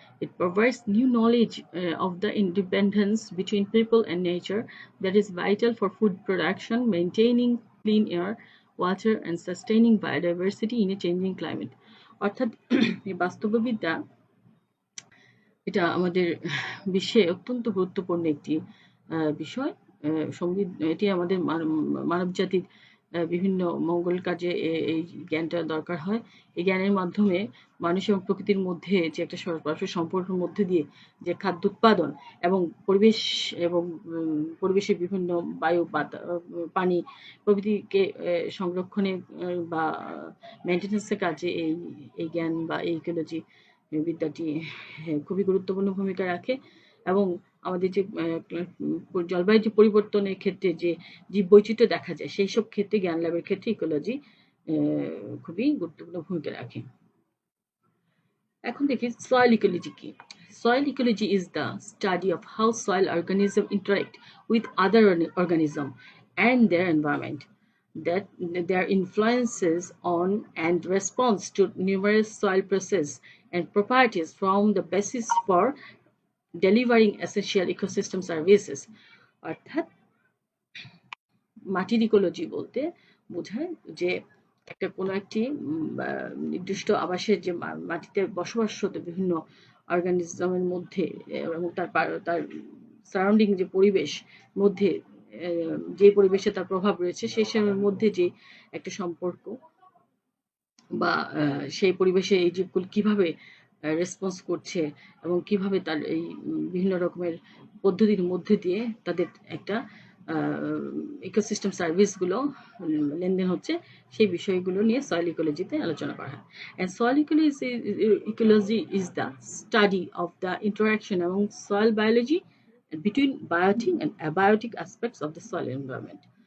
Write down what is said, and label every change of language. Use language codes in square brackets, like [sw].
[en] It provides new knowledge of the independence between people and nature that is vital for food production, maintaining clean air, water, and sustaining biodiversity in a changing climate. [bn] অর্থাৎ এই বাস্তববিদ্যা এটা আমাদের বিশ্বে অত্যন্ত গুরুত্বপূর্ণ একটি বিষয়। এটি আমাদের মানব জাতির বিভিন্ন মঙ্গল কাজে এই জ্ঞানটা দরকার হয়। এই জ্ঞানের মাধ্যমে মানুষ এবং প্রকৃতির মধ্যে যে একটা সরাসরি সম্পর্কের মধ্যে দিয়ে যে খাদ্য উৎপাদন এবং পরিবেশ এবং পরিবেশের বিভিন্ন বায়ু, পানি প্রভৃতিকে সংরক্ষণে বা মেনটেন্যান্সের কাজে এই জ্ঞান বা এই ইকোলজি বিদ্যাটি খুবই গুরুত্বপূর্ণ ভূমিকা রাখে। এবং আমাদের যে জলবায়ু যে পরিবর্তনের ক্ষেত্রে যে জীববৈচিত্র্য দেখা যায় সেই সব ক্ষেত্রে জ্ঞান লাভের ক্ষেত্রে ইকোলজি খুবই গুরুত্বপূর্ণ ভূমিকা রাখে। এখন দেখি সয়েল ইকোলজি কি। [en] Soil ecology is the study of how soil organisms interact with other organisms and their environment, that their influences on and response to numerous soil processes and properties form the basis for delivering essential ecosystem services. [bn] অর্থাৎ মাটির ecology বলতে বোঝায় যে একটা কোনো একটি নির্দিষ্ট আবাসের যে মাটিতে বসবাসরত বিভিন্ন অর্গানিজমের মধ্যে এবং তার সারাউন্ডিং যে পরিবেশ মধ্যে যে পরিবেশে তার প্রভাব রয়েছে সেই সময়ের মধ্যে যে একটা সম্পর্ক বা সেই পরিবেশে এই জীবগুলো কিভাবে রেসপন্স করছে এবং কিভাবে তার এই বিভিন্ন রকমের পদ্ধতির মধ্যে দিয়ে তাদের একটা ইকোসিস্টেম সার্ভিসগুলো লেনদেন হচ্ছে সেই বিষয়গুলো নিয়ে সয়েল ইকোলজিতে আলোচনা করা হয়। [en] And soil ecology is the study of the interaction among soil biology between biotic and abiotic aspects of the soil environment.